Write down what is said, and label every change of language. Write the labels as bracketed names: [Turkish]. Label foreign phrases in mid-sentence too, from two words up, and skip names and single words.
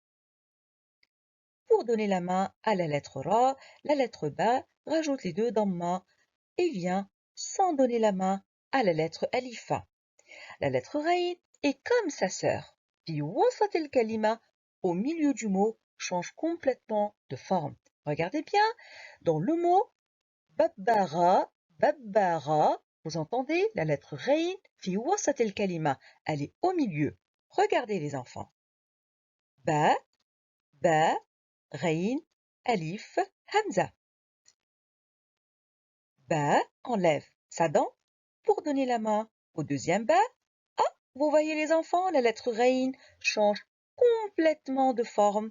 [French] Pour donner la main à la lettre Ra, la lettre Ba rajoute les deux damma et vient sans donner la main à la lettre Alifa. La lettre Ghain est comme sa sœur. [Arabic] في وسط الكلمة, [French] au milieu du mot, change complètement de forme. Regardez bien, dans le mot babbara, babbara, vous entendez la lettre Ghain [Arabic] في وسط الكلمة, [French] elle est au milieu. Regardez les enfants. Ba, ba, Ghain, Alif, Hamza. Ba enlève sa dent pour donner la main au deuxième ba. Ah, vous voyez les enfants, la lettre Ghain change complètement de forme.